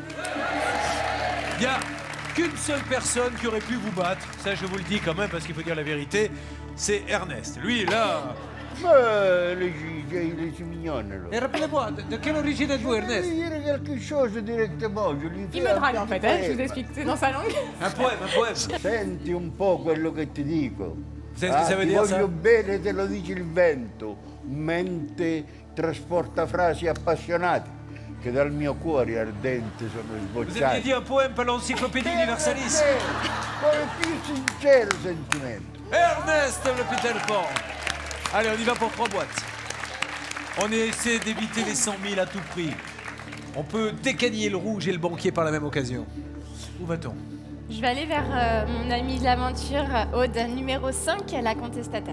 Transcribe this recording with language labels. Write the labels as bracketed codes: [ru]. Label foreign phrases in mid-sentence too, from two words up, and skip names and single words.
[fr] Il n'y a qu'une seule personne qui aurait pu vous battre. Ça, je vous le dis quand même parce qu'il faut dire la vérité. C'est Ernest. Lui, là... Mais il est mignonne. Là. Et rappelez-moi, de quelle origine êtes-vous, Je vais Ernest? dire quelque chose directement. Je lui Il fais me un drague en fait, hein, je vous poème. explique, c'est dans sa langue. Un poème, un poème. [it] Senti un po' quello che ti dico. [fr] Vous savez ce que ça veut [it] ti [fr] dire, ça? [it] voglio bene, te lo dice il vento. Mente trasporta frasi appassionate che dal mio cuore ardente sono [fr] Vous aviez [it] sbocciate. [fr] dit un poème par l'encyclopédie Universalis. [it] Con il più sincero sentimento. [fr] Ernest le Peter Pan. Allez, on y va pour 3 boîtes. On essaie d'éviter les 100 000 à tout prix. On peut décagner le rouge et le banquier par la même occasion. Où va-t-on? Je vais aller vers mon amie de l'aventure, Aude, numéro 5, la contestataire.